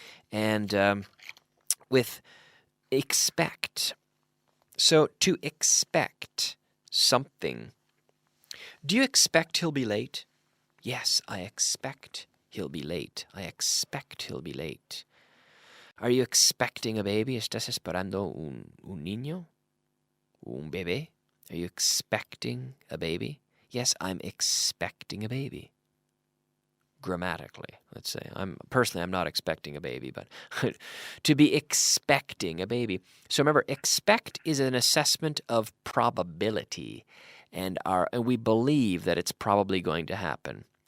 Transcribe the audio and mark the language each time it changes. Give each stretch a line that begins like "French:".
English: And with expect. So to expect something. Do you expect he'll be late? Yes, I expect he'll be late. I expect he'll be late. Are you expecting a baby?
Spanish: ¿Estás esperando un niño? Un bebé?
English: Are you expecting a baby? Yes, I'm expecting a baby. Grammatically, let's say. I'm not expecting a baby, but to be expecting a baby. So remember, expect is an assessment of probability, and we believe that it's probably going to happen.